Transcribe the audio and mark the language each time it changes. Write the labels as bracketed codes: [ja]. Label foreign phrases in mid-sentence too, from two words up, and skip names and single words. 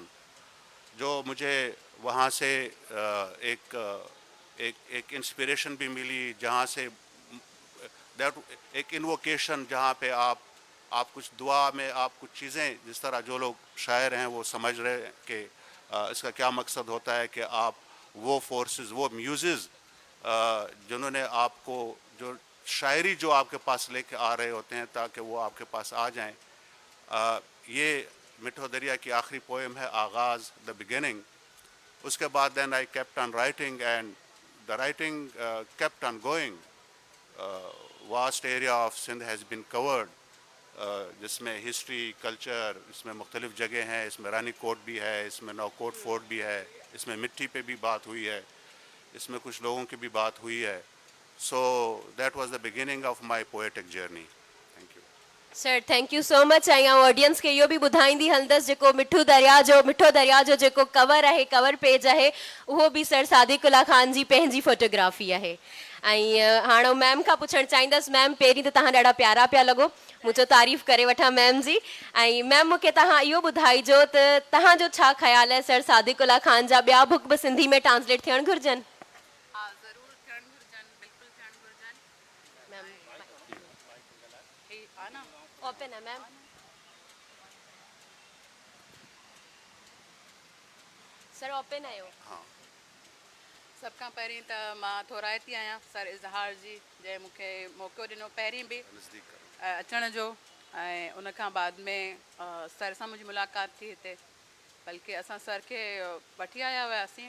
[ur] جو مجھے وہاں سے ایک انسپریشن بھی ملی، جہاں سے ایک انووکیشن جہاں پہ آپ کچھ دعا میں آپ کچھ چیزیں، جس طرح جو لوگ شاعر ہیں وہ سمجھ رہے ہیں کہ اس کا کیا مقصد ہوتا ہے کہ آپ وہ فورسز، وہ میوزز جنہوں نے آپ کو جو شاعری جو آپ کے پاس لیکے آ رہے ہوتے ہیں تاکہ وہ آپ کے پاس آ جائیں. یہ مٹھو دریا کی آخری پوئم ہے، آغاز, [en] the beginning. [ur] اس کے بعد [en] then I kept on writing and the writing kept on going. vast area of Sindh has been covered, [ur] جس میں ہسٹری، کلچر، اس میں مختلف جگہ ہیں، اس میں رانی کوٹ بھی ہے، اس میں نوکوٹ فورٹ بھی ہے، اس میں مٹی پہ بھی بات ہوئی ہے، اس میں کچھ لوگوں کی بھی بات ہوئی ہے. [en] So that was the beginning of my poetic journey. thank you Sir, thank you so much. [sd] ऐं ऑडियंस खे इहो बि ॿुधाईंदी हलंदसि जेको मिठो दरिया जो जेको कवर आहे, कवर पेज आहे, उहो बि सर सादिकुल्ला ख़ान जी पंहिंजी फोटोग्राफी आहे। ऐं हाणे मैम खां पुछणु चाहींदसि। मैम, पहिरीं त तव्हां ॾाढा प्यारा पिया लॻो, मूं चयो तारीफ़ करे वठां मैम जी। ऐं मैम, मूंखे तव्हां इहो ॿुधाइजो त तव्हांजो छा ख़्यालु आहे, सर सादिकुल्ला ख़ान जा ॿिया बुक बि सिंधी में ट्रांसलेट थियणु घुरिजनि? हा, ज़रूरु थियणु घुरिजनि, बिल्कुलु थियणु घुरिजनि। मैम, ही आहे न, ओपन है मैम। सर, ओपन आहियो? हाँ। सभ खां पहिरीं त मां थोराइती आहियां सर इज़हार जी, जंहिं मूंखे मौक़ो ॾिनो पहिरीं बि नज़दीक करो। अचण जो। ऐं उन खां बाद में सर सां मुंहिंजी मुलाक़ात थी हिते, बल्कि असां सर खे वठी आया हुआसीं।